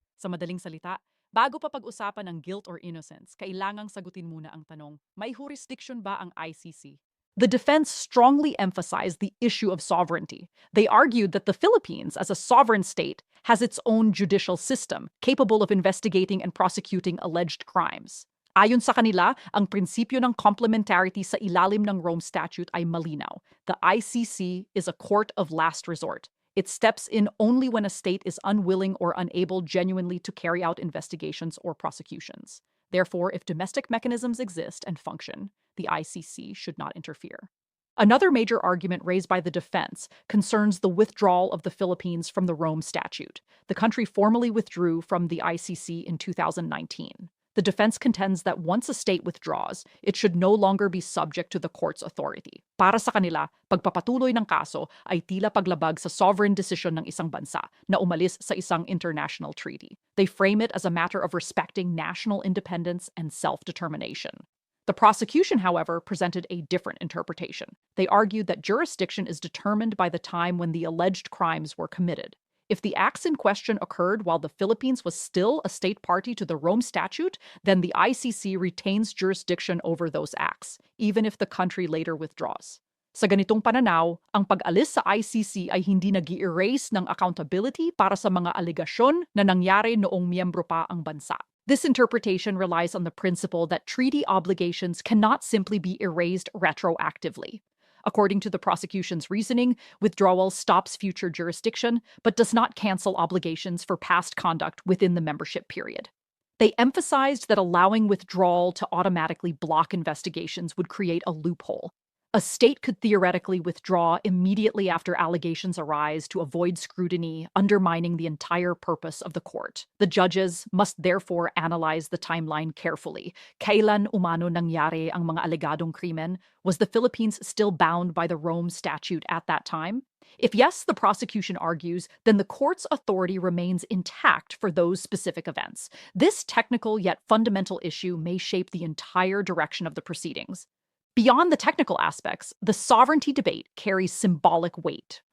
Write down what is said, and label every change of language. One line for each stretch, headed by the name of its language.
Filipino: Sa madaling salita, bago pa pag-usapan ang
English: guilt or innocence,
Filipino: kailangang sagutin muna ang tanong, may jurisdiction ba ang ICC?
English: The defense strongly emphasized the issue of sovereignty. They argued that the Philippines, as a sovereign state, has its own judicial system, capable of investigating and prosecuting alleged crimes.
Filipino: Ayon sa kanila, ang prinsipyo ng complementarity sa ilalim ng Rome Statute ay malinaw.
English: The ICC is a court of last resort. It steps in only when a state is unwilling or unable genuinely to carry out investigations or prosecutions. Therefore, if domestic mechanisms exist and function, the ICC should not interfere. Another major argument raised by the defense concerns the withdrawal of the Philippines from the Rome Statute. The country formally withdrew from the ICC in 2019. The defense contends that once a state withdraws, it should no longer be subject to the court's authority.
Filipino: Para sa kanila, pagpapatuloy ng kaso ay tila paglabag sa
English: sovereign decision
Filipino: ng isang bansa na umalis sa isang
English: international treaty. They frame it as a matter of respecting national independence and self-determination. The prosecution, however, presented a different interpretation. They argued that jurisdiction is determined by the time when the alleged crimes were committed. If the acts in question occurred while the Philippines was still a state party to the Rome Statute, then the ICC retains jurisdiction over those acts, even if the country later withdraws.
Filipino: Sa ganitong pananaw, ang pag-alis sa ICC ay hindi nag-i-erase ng accountability para sa mga alegasyon na nangyari noong miyembro pa ang bansa.
English: This interpretation relies on the principle that treaty obligations cannot simply be erased retroactively. According to the prosecution's reasoning, withdrawal stops future jurisdiction, but does not cancel obligations for past conduct within the membership period. They emphasized that allowing withdrawal to automatically block investigations would create a loophole. A state could theoretically withdraw immediately after allegations arise to avoid scrutiny, undermining the entire purpose of the court. The judges must therefore analyze the timeline carefully.
Filipino: Kailan umano nangyari ang mga alegadong krimen?
English: Was the Philippines still bound by the Rome Statute at that time? If yes, the prosecution argues, then the court's authority remains intact for those specific events. This technical yet fundamental issue may shape the entire direction of the proceedings. Beyond the technical aspects, the sovereignty debate carries symbolic weight.